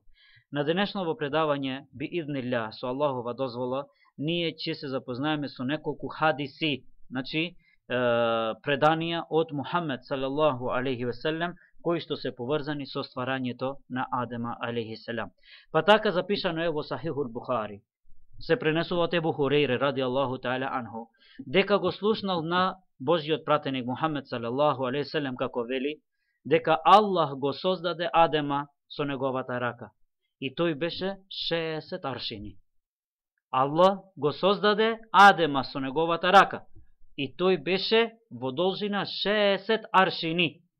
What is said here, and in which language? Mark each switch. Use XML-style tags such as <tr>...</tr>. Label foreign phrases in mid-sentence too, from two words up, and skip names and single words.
<mk>На денешново предавање би иднилlah, со Аллахова дозвола, ние ќе се запознаеме со неколку хадиси, значи преданија од Мухаммед</mk> <ar>صلى الله عليه وسلم,</ar> <mk>кои што се поврзани со стварањето на Адема</mk> <ar>عليه السلام.</ar> <mk>Па така запишано е во Сахихул Бухари. Се пренесува од Ебу Хурейре</mk> <ar>رضي الله تعالى عنه,</ar> <mk>дека го слушнал на Божјиот пратеник Мухаммед</mk> <ar>صلى الله عليه وسلم</ar> <mk>како вели дека Аллах го создаде Адема со неговата рака и тој беше 60 аршини. Аллах го создаде Адема со неговата рака и тој беше во должина 60 аршини.</mk>